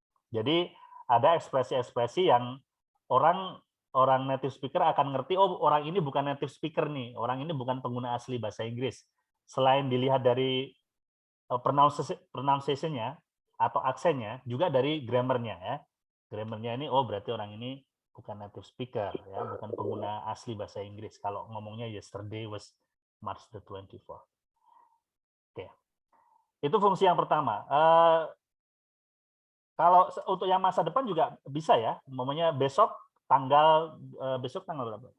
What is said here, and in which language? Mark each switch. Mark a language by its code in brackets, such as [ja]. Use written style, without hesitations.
[id] Jadi ada ekspresi-ekspresi yang orang native speaker akan ngerti, oh orang ini bukan native speaker nih, orang ini bukan pengguna asli bahasa Inggris. Selain dilihat dari pronunciation-nya atau aksennya, juga dari grammarnya ya. Grammarnya ini, oh berarti orang ini bukan native speaker ya, bukan pengguna asli bahasa Inggris. Kalau ngomongnya [en] yesterday was March the 24th. [id] Oke, itu fungsi yang pertama. Kalau untuk yang masa depan juga bisa ya, umpamanya besok tanggal berapa?